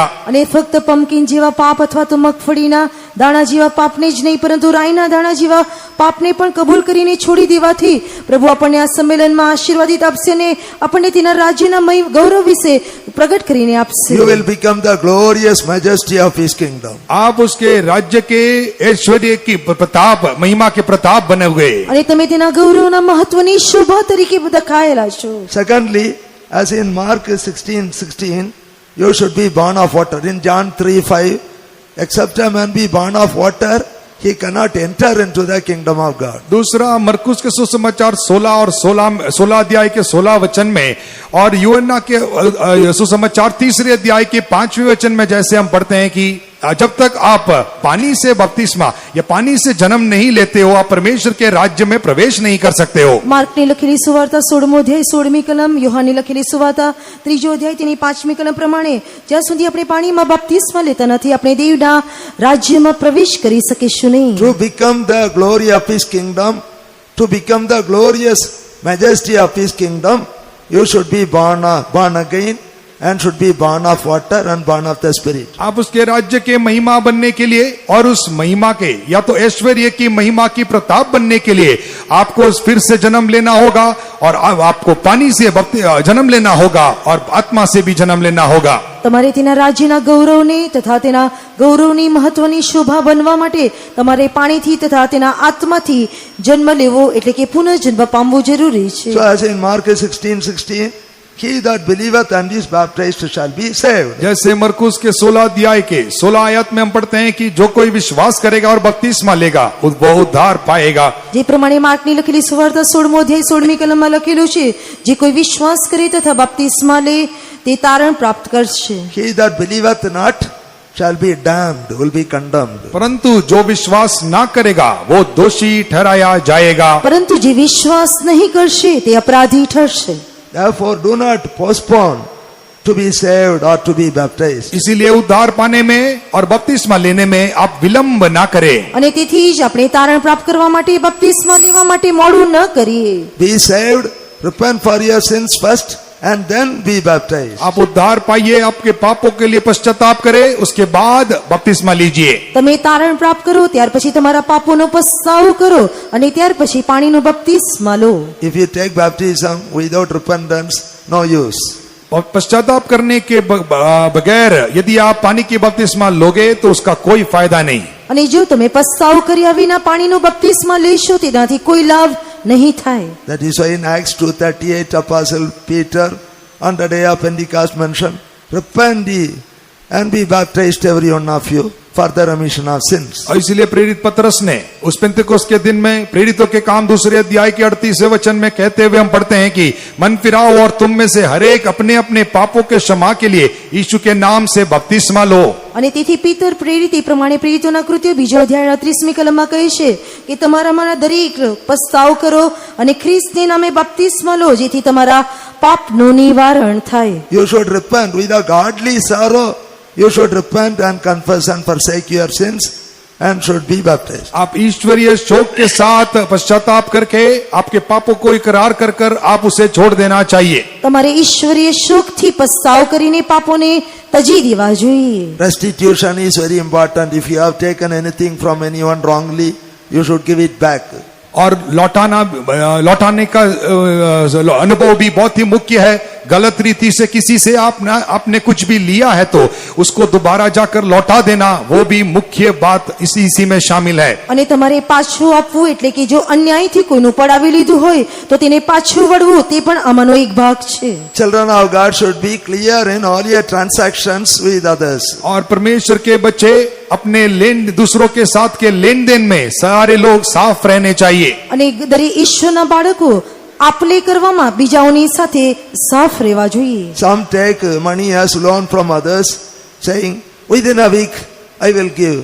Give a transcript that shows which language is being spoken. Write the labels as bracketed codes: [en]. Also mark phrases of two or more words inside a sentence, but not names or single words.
[gu] અને ફક્ત પમ્પકિન જેવા પાપ અથવા તો મગફળીના દાણા જેવા પાપને જ નહીં, પરંતુ રાઈના દાણા જેવા પાપને પણ કબૂલ કરીને છોડી દેવાથી પ્રભુ આપણને આ સંમેલનમાં આશીર્વાદિત આપશે અને આપણને તેના રાજ્યના ગૌરવ વિશે પ્રગટ કરીને આપશે। [en] You will become the glorious majesty of His kingdom. [hi] आप उसके राज्य के ऐश्वर्य की प्रताप, महिमा के प्रताप बने हुए, [gu] અને તમે તેના ગૌરવના મહત્વની શોભા તરીકે દેખાયેલા છો। [en] Secondly, as in Mark 16:16, you should be born of water. In John 3:5, except a man be born of water, he cannot enter into the kingdom of God. [hi] दूसरा मरकुस के सुसमाचार 16 और 16 अध्याय के 16 वचन में, और यूहन्ना के सुसमाचार 3 अध्याय के 5वें वचन में जैसे हम पढ़ते हैं कि जब तक आप पानी से बपतिस्मा या पानी से जन्म नहीं लेते हो, आप परमेश्वर के राज्य में प्रवेश नहीं कर सकते हो। [gu] માર્કની લખેલી સુવાર્તા 16મો અધ્યાય 16મી કલમ, યોહાનની લખેલી સુવાર્તા 3જો અધ્યાય તેની 5મી કલમ પ્રમાણે જ્યાં સુધી આપણે પાણીમાં બપતિસ્મા લેતા નથી, આપણે દેવના રાજ્યમાં પ્રવેશ કરી શકીશું નહીં। [en] To become the glory of His kingdom, to become the glorious majesty of His kingdom, you should be born again and should be born of water and born of the Spirit. [hi] आप उसके राज्य के महिमा बनने के लिए और उस महिमा के या तो ऐश्वर्य की महिमा की प्रताप बनने के लिए आपको फिर से जन्म लेना होगा, और आपको पानी से जन्म लेना होगा और आत्मा से भी जन्म लेना होगा। [gu] તમારે તેના રાજ્યના ગૌરવને તથા તેના ગૌરવની મહત્વની શોભા બનવા માટે તમારે પાણીથી તથા તેના આત્માથી જન્મ લેવો, એટલે કે પુનઃજન્મ પામવું જરૂરી છે। [en] So as in Mark 16:16, he that believeth and is baptized shall be saved. [hi] जैसे मरकुस के 16 अध्याय के 16 आयत में हम पढ़ते हैं कि जो कोई विश्वास करेगा और बपतिस्मा लेगा वो उद्धार पाएगा। [gu] જે પ્રમાણે માર્કની લખેલી સુવાર્તા 16મો અધ્યાય 16મી કલમમાં લખેલું છે, જે કોઈ વિશ્વાસ કરે તથા બપતિસ્મા લે તે તારણ પ્રાપ્ત કરશે। [en] He that believeth not shall be damned, will be condemned. [hi] परंतु जो विश्वास ना करेगा वो दोषी ठहराया जाएगा। [gu] પરંતુ જે વિશ્વાસ નહીં કરશે તે અપરાધી ठहरશે। [en] Therefore, do not postpone to be saved or to be baptized. [hi] इसीलिए उद्धार पाने में और बपतिस्मा लेने में आप विलंब ना करें। [gu] અને તેથી જ આપણે તારણ પ્રાપ્ત કરવા માટે બપતિસ્મા લેવા માટે મોડું ન કરીએ। [en] Be saved, repent for your sins first, and then be baptized. [hi] आप उद्धार पाइए, आपके पापों के लिए पश्चाताप करें, उसके बाद बपतिस्मा लीजिए। [gu] તમે તારણ પ્રાપ્ત કરો, ત્યાર પછી તમારા પાપોનો પસ્તાવો કરો અને ત્યાર પછી પાણીનો બપતિસ્મા લો। [en] If you take baptism without repentance, no use. [hi] और पश्चाताप करने के बगैर यदि आप पानी की बपतिस्मा लोगे तो उसका कोई फायदा नहीं। [gu] અને જો તમે પસ્તાવો કર્યા વિના પાણીનો બપતિસ્મા લેશો તેનાથી કોઈ લાભ નહીં થાય। [en] That is why in Acts 2:38, Apostle Peter on the day of Pentecost mentioned, repent ye and be baptized every one of you for the remission of sins. [hi] और इसलिए प्रेरित पतरस ने उस पेंतेकोस्त के दिन में प्रेरितों के काम 2 अध्याय के 38वें वचन में कहते हुए हम पढ़ते हैं कि मन फिराओ और तुम में से हरेक अपने अपने पापों के क्षमा के लिए यीशु के नाम से बपतिस्मा लो। [gu] અને તેથી પીતર પ્રેરિત એ પ્રમાણે પ્રેરિતોના કૃત્યો 2 અધ્યાય 38મી કલમમાં કહે છે કે તમારામાંના દરેક પસ્તાવ કરો અને ખ્રિસ્તને નામે બપતિસ્મા લો, જેથી તમારા પાપનું નિવારણ થાય। [en] You should repent with a godly sorrow. You should repent and confess and forsake your sins and should be baptized. [hi] आप ईश्वरीय शोक के साथ पश्चाताप करके आपके पापों को इकरार कर कर आप उसे छोड़ देना चाहिए। [gu] તમારે ઈશ્વરીય શોકથી પસ્તાવ કરીને પાપોને તજી દેવા જોઈએ। [en] Restitution is very important. If you have taken anything from anyone wrongly, you should give it back. [hi] और लौटाने का अनुभव भी बहुत ही मुख्य है। गलत रीति से किसी से आपने कुछ भी लिया है तो उसको दोबारा जाकर लौटा देना, वो भी मुख्य बात इसी में शामिल है। [gu] અને તમારે પાછું આપવું, એટલે કે જો અન્યાયથી કોઈનું પડાવી લીધું હોય તો તેને પાછું વળવું, તે પણ આમાંનો એક ભાગ છે। [en] Children of God should be clear in all your transactions with others. [hi] और परमेश्वर के बच्चे अपने दूसरों के साथ के लेन देन में सारे लोग साफ रहने चाहिए। [gu] અને દરેક ઈશ્વરના બાળકો આપલે કરવામાં બીજાઓની સાથે સાફ રહેવા જોઈએ. [en] Some take money as loan from others, saying, within a week I will give.